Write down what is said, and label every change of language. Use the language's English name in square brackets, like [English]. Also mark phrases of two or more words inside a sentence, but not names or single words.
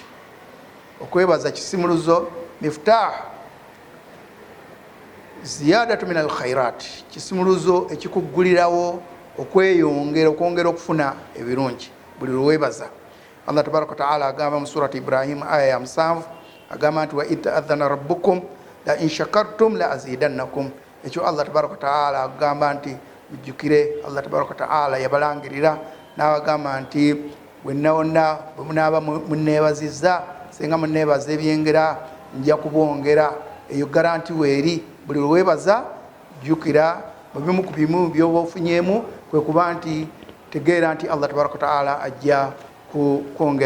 [Ganda] Okwebaza kisimuluzo [Arabic] مفتاح زيادة من الخيرات, [Ganda] kisimuluzo ekikuggulirawo okwongera okufuna ebirungi buli lwewebaza. [Arabic] الله تبارك وتعالى [Ganda] agamba mu surati Ibrahim aya ya 7 agamba nti [Arabic] وإذ ربكم لئن شكرتم لأزيدنكم. [Ganda] Ekyo [Arabic] الله تبارك وتعالى [Ganda] agamba nti mujjukire [Arabic] الله تبارك وتعالى [Ganda] yabalangirira n'abagamba nti bwenna wonna bwe munaaba munneebazizza senga munneebaza ebyengera nja kubongera. Eyo garanti weeri buli lwewebaza jjukira mu bimu ku bimu by'oba ofunyemu kwe kuba nti tegeera nti [Arabic] الله تبارك وتعالى [Ganda] ajja kwongera.